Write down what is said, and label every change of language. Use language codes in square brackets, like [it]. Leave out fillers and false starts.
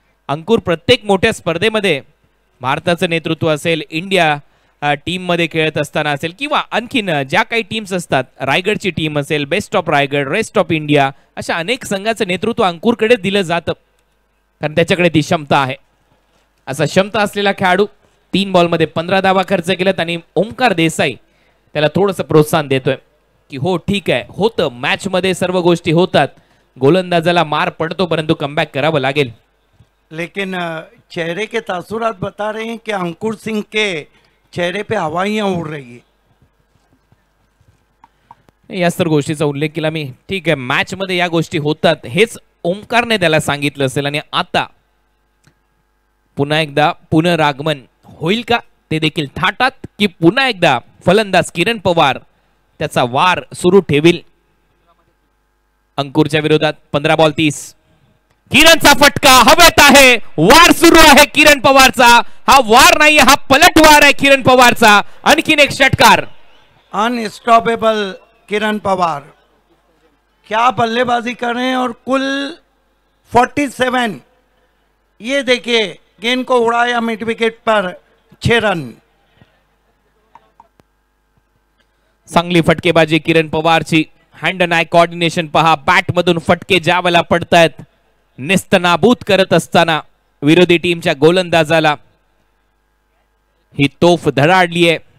[mr] अंकुर प्रत्येक मोठ्या स्पर्धेमध्ये भारताचं नेतृत्व असेल, इंडिया टीम मध्ये खेळत असताना असेल किंवा आणखीन ज्या काही टीम्स असतात, रायगडची टीम असेल, best of Raigad, rest of India, अशा अनेक संघाचं नेतृत्व अंकुरकडे दिलं जातं कारण त्याच्याकडे ती क्षमता आहे. असा क्षमता असलेला खेळाडू 3 बॉल मध्ये 15 धावा खर्च केलेत. आणि ओमकार देसाई त्याला थोडंसं प्रोत्साहन देतोय की हो ठीक आहे, होतं मॅच मध्ये सर्व गोष्टी होतात. गोलंदाजाला मार पडतो परंतु कमबॅक करावं लागेल. [hi] लेकिन चेहरे के तासुरात बता रहे हैं कि अंकुर सिंह के चेहरे पे हवाइयां उड़ रही है. [mr] याच तर गोष्टीचा उल्लेख केला मी. ठीक आहे, मॅच मध्ये या गोष्टी होतात हेच ओमकारने त्याला सांगितलं असेल. आणि आता पुन्हा एकदा पुनरागमन होईल का ते देखील थाटात, की पुन्हा एकदा फलंदाज किरण पवार त्याचा वार सुरू ठेवील अंकुरच्या विरोधात. 15 बॉल 30. किरणचा फटका हवेत आहे. वार सुरू आहे किरण पवारचा. हा वार नाही, हा पलटवार आहे किरण पवारचा. आणखीन एक षटकार. [hi] अनस्टॉपेबल किरण पवार क्या बल्लेबाजी कर रहे हैं. और कुल 47. ये देखिए गेंद को उड़ाया मिड विकेट पर. 6 रन. [mr] चांगली फटकेबाजी किरण पवारची. हँड अँड आय कोऑर्डिनेशन पहा, बॅट मधून फटके ज्या वेळेला पडतायत निस्तनाबूत करत असताना विरोधी टीमच्या गोलंदाजाला ही तोफ धडाडली आहे.